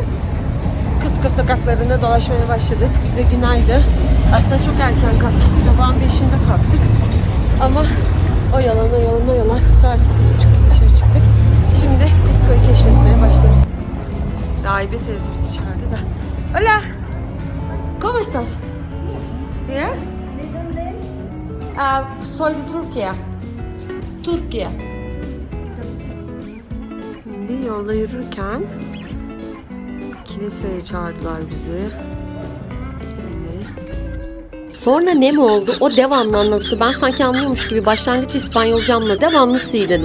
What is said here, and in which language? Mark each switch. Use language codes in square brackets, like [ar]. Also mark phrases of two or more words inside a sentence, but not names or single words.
[tr] Cusco sokaklarında dolaşmaya başladık. Bize günaydın. Aslında çok erken kalktık. Sabahın 5'inde kalktık. Ama oyalan saat 8:30 gibi dışarı çıktık. Şimdi Cusco'yu keşfetmeye başlıyoruz. Gaybe teyze bizi çağırdı da. [es] Hola. ¿Cómo estás? ¿Yeah? Soy de Türkiye. Türkiye. [tr] Şimdi yolda yürürken kiliseye çağırdılar bizi. Sonra ne mi oldu? O devamlı anlattı. Ben sanki anlıyormuş gibi başlangıç İspanyolcamla devamlı si dedim.